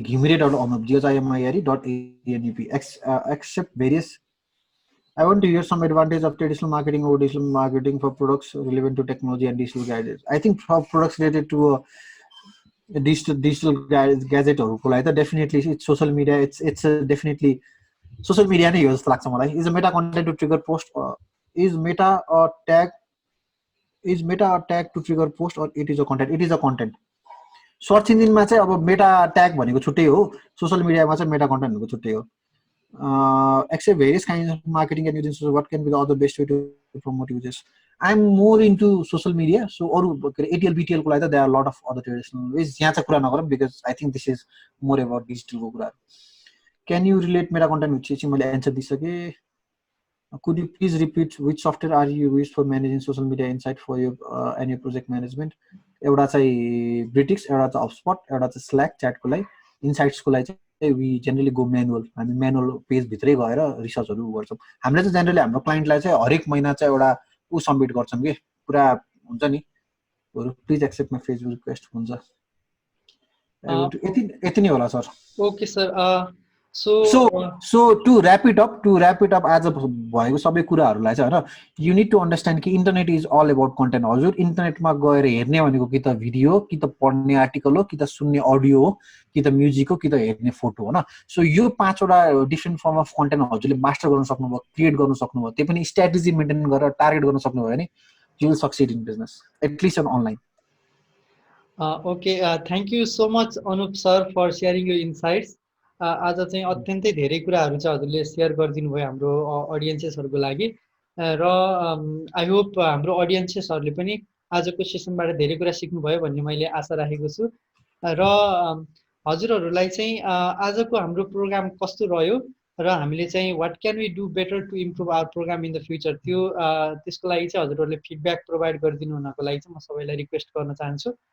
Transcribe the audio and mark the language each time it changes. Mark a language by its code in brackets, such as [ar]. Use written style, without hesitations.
[en] Ghimire.anup, GHIMIRE.ANUP. Accept various. I want to hear some advantage of traditional marketing over digital marketing for products relevant to technology and digital gadgets. I think for products related to digital gadget or definitely it's social media. It's definitely social media [ne] नै हो जस्तो लाग्छ मलाई। [en] Is a meta content to trigger post? Is meta a tag to trigger post or it is a content? It is a content. [ne] Search इन्जिनमा चाहिँ अब मेटा tag भनेको छुट्टै हो, सोसल मिडियामा चाहिँ मेटा कन्टेन्ट भनेको छुट्टै हो। [en] Except various kinds of marketing and using what can be the other best way to promote users? I am more into social media. So [ne] अरू एटिएल बिटिएलको लागि त [en] there are lot of other traditional ways, [ne] यहाँ चाहिँ कुरा नगरौँ [en] because I think this is more about [ne] डिजिटलको कुराहरू। [en] can you relate Meta content with [ne] चाहिँ मैले answer दिइसकेँ। [en] Could you please repeat which software are you used for managing social media insight for your and your project management? [ne] एउटा चाहिँ ब्रिटिक्स, एउटा चाहिँ हबस्पट, एउटा चाहिँ slack च्याटको लागि। इन्साइट्सको लागि चाहिँ [en] we generally go manual, [ne] हामी म्यानुअल पेजभित्रै गएर रिसर्चहरू गर्छौँ। हामीले चाहिँ जेनरली हाम्रो क्लाइन्टलाई चाहिँ हरेक महिना चाहिँ एउटा सबमिट गर्छौँ कि पुरा हुन्छ नि [en] please accept my Facebook request [ne] हुन्छ। यति नै होला sir. Okay sir. [en] So to wrap it up [ne] आज भएको सबै कुराहरूलाई चाहिँ होइन, [en] You need to understand कि internet is all about content. [ne] हजुर इन्टरनेटमा गएर हेर्ने भनेको कि त भिडियो हो, कि त पढ्ने आर्टिकल हो, कि त सुन्ने अडियो हो, कि त म्युजिक हो, कि त हेर्ने फोटो हो न। सो यो 5वटा डिफ्रेन्ट फर्म अफ कन्टेन्ट हजुरले मास्टर गर्न सक्नुभयो, क्रिएट गर्न सक्नुभयो, त्यो पनि स्ट्राटेजी मेन्टेन गरेर टार्गेट गर्न सक्नुभयो भने [en] You will succeed in business at least on online. Okay, thank you so much Anup sir for sharing your insights. [ne] आज चाहिँ अत्यन्तै धेरै कुराहरू चाहिँ हजुरले सेयर गरिदिनु भयो हाम्रो अडियन्सेसहरूको लागि र आई होप हाम्रो अडियन्सेसहरूले पनि आजको सेसनबाट धेरै कुरा सिक्नुभयो भन्ने मैले आशा राखेको छु। र हजुरहरूलाई चाहिँ आजको हाम्रो प्रोग्राम कस्तो रह्यो र हामीले चाहिँ [en] what can we do better to improve our program in the future, [ne] त्यसको लागि चाहिँ हजुरहरूले फिडब्याक प्रोभाइड गरिदिनु हुनको लागि चाहिँ म सबैलाई रिक्वेस्ट गर्न चाहन्छु।